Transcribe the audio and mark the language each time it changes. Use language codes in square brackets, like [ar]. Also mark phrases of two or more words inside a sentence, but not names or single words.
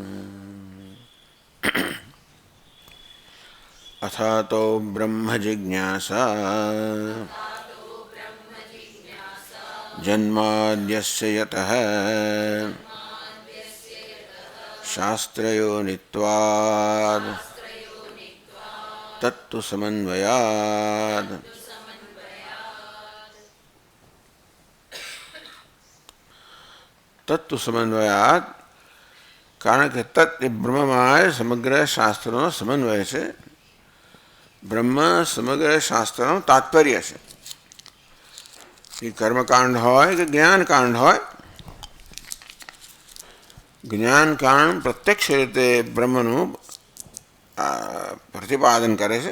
[sa] अथातो ब्रह्मजिज्ञासा जन्माद्यस्य यतः शास्त्रयोनित्वात् तत्तु समन्वयात्। तत्व समन्वयात [gu] कारण કે તત્ એ બ્રહ્મમાં સમગ્ર શાસ્ત્રોનો સમન્વય છે. બ્રહ્મ સમગ્ર શાસ્ત્રનો તાત્પર્ય છે. એ કર્મકાંડ હોય કે જ્ઞાનકાંડ હોય, જ્ઞાનકાંડ પ્રત્યક્ષ રીતે બ્રહ્મનું પ્રતિપાદન કરે છે.